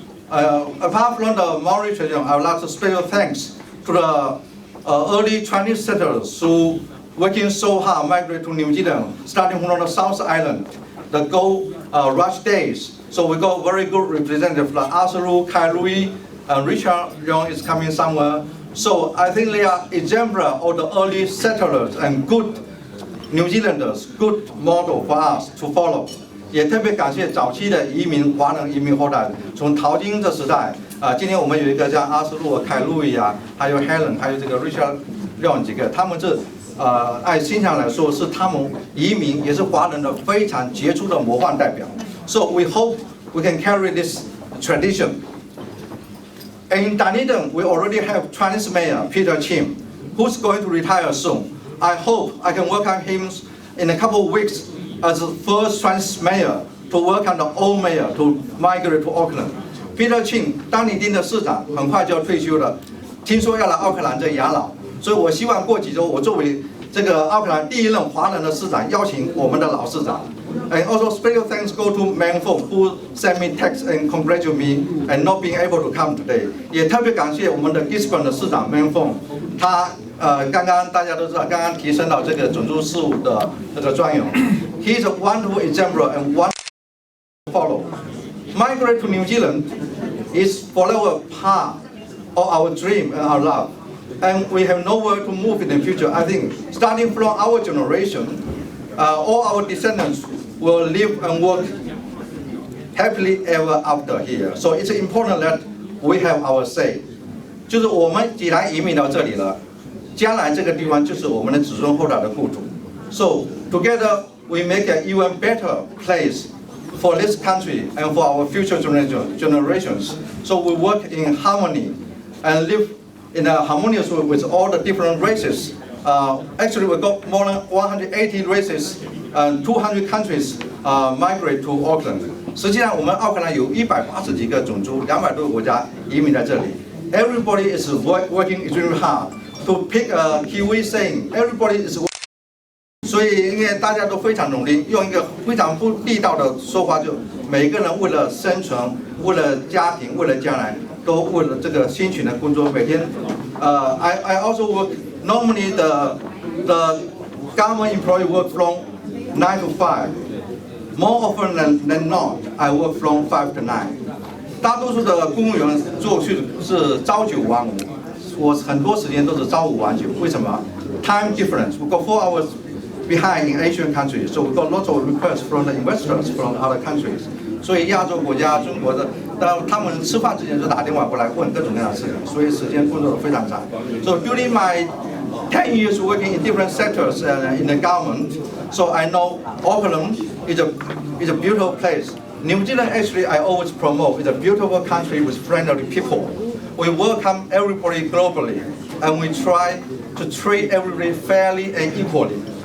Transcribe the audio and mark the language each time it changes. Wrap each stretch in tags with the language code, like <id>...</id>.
<en>Apart from the Maori tradition, I would like to special thanks to the early Chinese settlers who working so hard migrate to New Zealand, starting from the South Island, the gold rush days. So we got very good representative like Asaru, Kailui, Richard Young is coming somewhere. So I think they are exemplar of the early settlers and good New Zealanders, good model for us to follow.</en> <zh>也特别感谢早期的华人移民后代，从淘金的时代今天我们有一个像阿斯路、凯路易啊，还有 Helen， 还有这个 Richard Young 几个，他们是按形象来说是他们移民也是华人的非常杰出的模范代表。</zh> <en>So we hope we can carry this tradition. In Dunedin, we already have Chinese Mayor Peter Chin, who's going to retire soon. I hope I can welcome him in a couple of weeks as the first Chinese mayor to welcome the old mayor to migrate to Auckland.</en> <zh>Peter Chin, 丹尼丁的市长很快就要退休了，听说要来奥克兰这养老。所以我希望过几周，我作为这个奥克兰第一任华人的市长，邀请我们的老市长。</zh> <en>And also special thanks go to Meng Fong who sent me text and congratulate me and not being able to come today.</en> <zh>也特别感谢我们的 Gisborne 的市长 Meng Fong， 他刚刚大家都知道，刚刚提升到这个种族事务的这个专员。</zh> <en>He is a wonderful example and one to follow. Migrate to New Zealand is forever part of our dream and our love. and we have nowhere to move in the future. I think starting from our generation, all our descendants will live and work happily ever after here. So it's important that we have our say.</en> <zh>就是我们既然移民到这里了，将来这个地方就是我们的子孙后代的故土。</zh> <en>So together we make an even better place for this country and for our future generations. So we work in harmony and live in a harmonious way with all the different races. Actually, we got more than 180 races and 200 countries migrate to Auckland.</en> <zh>实际上，我们奥克兰有180几个种族，200多个国家移民在这里。</zh> <en>Everybody is working extremely hard to pick a Kiwi saying. Everybody is.</en> <zh>所以，因为大家都非常努力，用一个非常不地道的说法，就每个人为了生存，为了家庭，为了将来，都为了这个辛勤的工作。每天，</zh> <en>I also work. Normally the government employee work from 9 to 5. More often than not, I work from 5 to 9.</en> <zh>大多数的公务员做去是朝9晚5，我很多时间都是朝5晚9。为什么</zh> <en>？Time difference. We got 4 hours behind in Asian countries, so we got lots of requests from the investors from other countries.</en> <zh>所以亚洲国家、中国的，当他们吃饭之前就打电话过来问各种各样的事情，所以时间工作得非常长。</zh> <en>So during my 10 years working in different sectors in the government, so I know Auckland is a beautiful place. New Zealand actually I always promote is a beautiful country with friendly people. We welcome everybody globally, and we try to treat everybody fairly and equally.</en>